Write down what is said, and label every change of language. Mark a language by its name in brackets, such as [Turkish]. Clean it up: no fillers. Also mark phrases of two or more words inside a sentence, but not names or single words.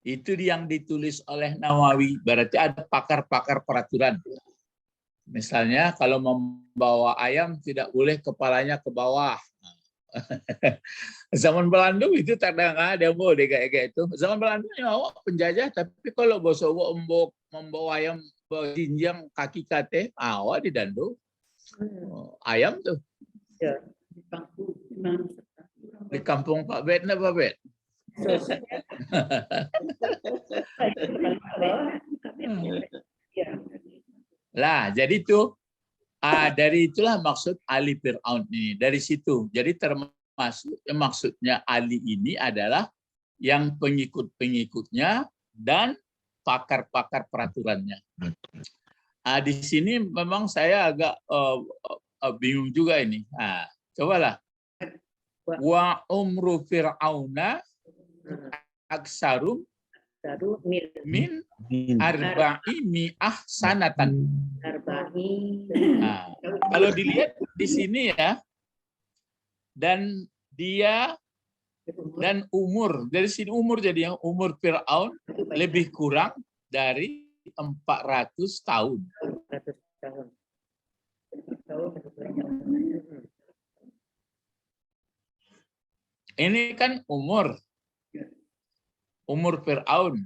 [Indonesian] Itu yang ditulis oleh Nawawi. Berarti ada pakar-pakar peraturan. Misalnya kalau membawa ayam tidak boleh kepalanya ke bawah. Zaman Belanda itu tak ada boleh kayak itu. Zaman Belanda awak penjajah, tapi kalau bos awak membawa ayam berjinjang kaki kate, awak didandu. Ayam tuh. Ya. Di kampung Pak Bet, Pak Bet. Lah, jadi itu dari itulah maksud Ali Fir'aun ini. Dari situ. Jadi termasuk maksudnya Ali ini adalah yang pengikut-pengikutnya dan pakar-pakar peraturannya. Di sini memang saya agak bingung juga ini. Cobalah. [Arabic] Wa umru fir'auna aksarum min arba'i mi'ah sanatan. [Indonesian] Kalau dilihat di sini ya, dan dia dan umur, dari sini umur jadi umur Fir'aun lebih kurang dari 400 tahun. Ini kan umur Fir'aun.